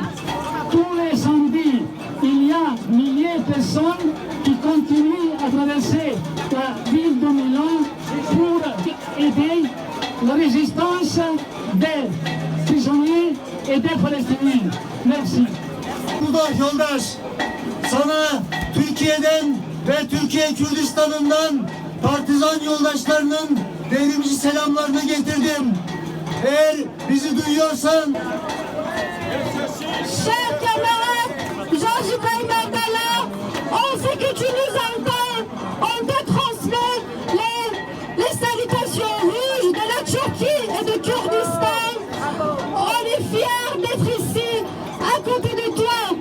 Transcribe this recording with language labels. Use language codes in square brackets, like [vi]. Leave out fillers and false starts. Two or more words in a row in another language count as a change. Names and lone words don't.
[fr] Tous les samedis, il y a milliers de personnes qui continuent à traverser la ville de Milan pour aider la résistance des prisonniers et des Palestiniens. Merci. [tr] Yoldaş, sana Türkiye'den ve Türkiye Kürdistan'ından partizan yoldaşlarının devrimici selamlarını getirdim. Eğer bizi duyuyorsan... [fr] Chers camarades, Georges Ibrahim Abdallah, on sait que tu nous entends, on te transmet les salutations rouges de la Turquie et de Kurdistan. On est fiers d'être ici, à côté de toi.